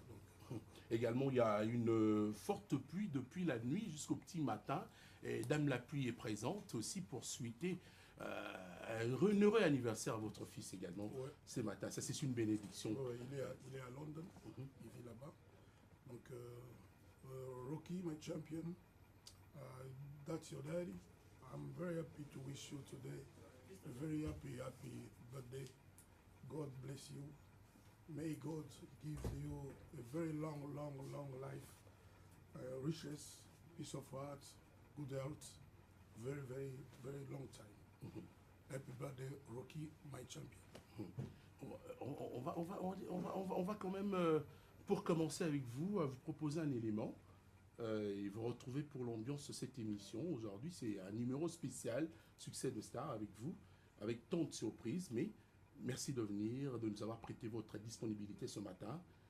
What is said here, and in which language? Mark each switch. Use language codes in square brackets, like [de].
[fr] Donc. Également, il y a une forte pluie depuis la nuit jusqu'au petit matin. Et Dame la pluie est présente aussi pour souhaiter un heureux anniversaire à votre fils également ce matin. Ça, c'est une bénédiction. Ouais, il est à London, il vit là-bas. [en] Donc, Rocky, my champion, that's your daddy. I'm very happy to wish you today a very happy birthday. God bless you. May God give you a very long life, riches, peace of heart, good health, very long time. Happy birthday, Rocky, my champion. [fr] On va quand même, pour commencer avec vous, vous proposer un élément et vous retrouver pour l'ambiance de cette émission. Aujourd'hui, c'est un numéro spécial, Succès de Stars avec vous, avec tant de surprises, mais merci de venir, de nous avoir prêté votre disponibilité ce matin.